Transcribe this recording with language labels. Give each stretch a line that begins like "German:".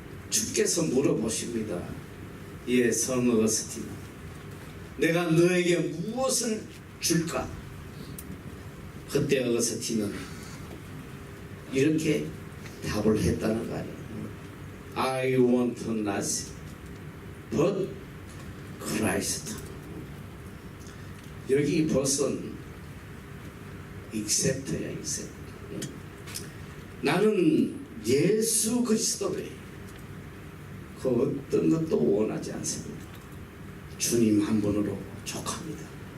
Korean: 주께서 물어보십니다. 예, 성 어거스틴, 내가 너에게 무엇을 줄까? 그때 어거스틴은 이렇게 답을 했다는 거 아니에요.
English: I want nothing but Christ.
Korean: 여기 벗은 accept야, accept. 나는 예수 그리스도 외에 그 어떤 것도 원하지 않습니다. 주님 한 분으로 족합니다.